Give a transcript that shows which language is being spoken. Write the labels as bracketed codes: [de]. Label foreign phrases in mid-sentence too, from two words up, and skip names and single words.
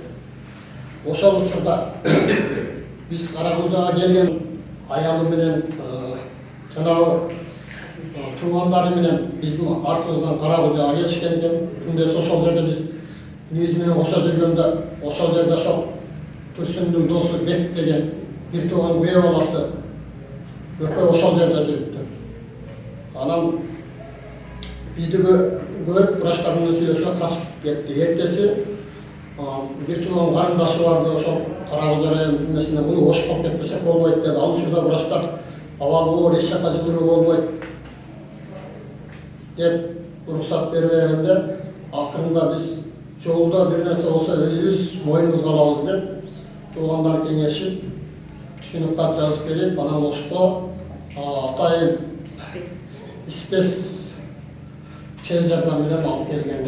[ky] Ошол учурда биз Каракулжага келген аялы менен жанагы туугандары менен биздин артыбыздан Каракулжага келишкен экен. Күндөсү ошол жерде биз биз менен кошо жүргөндө, ошол жерде ошол Турсундун досу Бек деген бир тууган күйөө баласы экөө ошол жерде жүрүптүр. Анан Бизди көрүп врачтар менен сүйлөшүп качып кетти. Эртеси бир туган карындашы барды, ошол Карагыл районунун муну ошуп калып кетпесек болбойт деди. Ал учурда врачтар абал оор эч жака жылдыруу болбойт деп уруксат бербегенде, акырында биз жолда бир нерсе болсо өзүбүз мойнубузга алабыз деп туугандар кеңешип түшүнүк кат жазып берип, анан ошко атайын спец тез жардам менен алып келгенбиз.